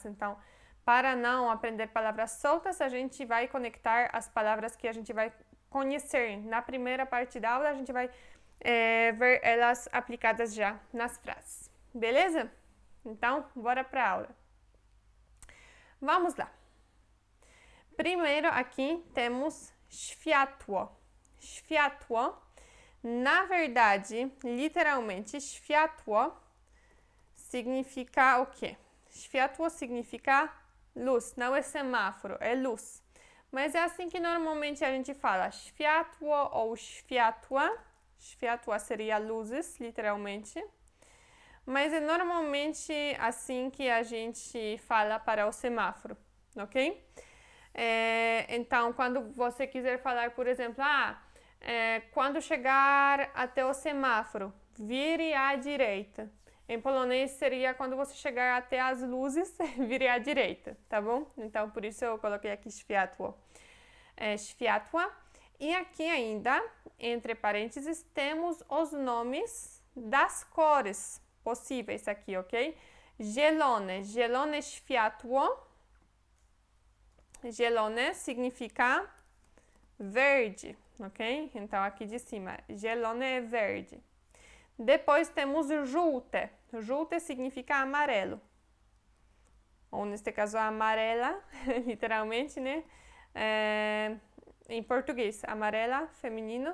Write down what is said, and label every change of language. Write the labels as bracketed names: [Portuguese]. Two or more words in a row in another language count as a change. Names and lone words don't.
[Portuguese] Então, para não aprender palavras soltas, a gente vai conectar as palavras que a gente vai conhecer. Na primeira parte da aula, a gente vai ver elas aplicadas já nas frases. Beleza? Então, bora para a aula. Vamos lá. Primeiro aqui temos światło. Światło, na verdade, literalmente, światło significa o quê? Światło significa luz, não é semáforo, é luz. Mas é assim que normalmente a gente fala, [Polish] światło ou światła. [Portuguese] Światła seria luzes, literalmente. Mas é normalmente assim que a gente fala para o semáforo, ok? Então, quando você quiser falar, por exemplo, quando chegar até o semáforo, vire à direita. Em polonês seria quando você chegar até as luzes, vire à direita, tá bom? Então, por isso eu coloquei aqui światło. [Polish] Światła. [Portuguese] E aqui ainda, entre parênteses, temos os nomes das cores possíveis aqui, ok? [Polish] Zielone. Zielone światło. [Portuguese] Zielone significa verde, ok? Então, aqui de cima, zielone é verde. Depois temos żółte. Żółte significa amarelo. Ou, neste caso, amarela, literalmente, né? Em português, amarela, feminino.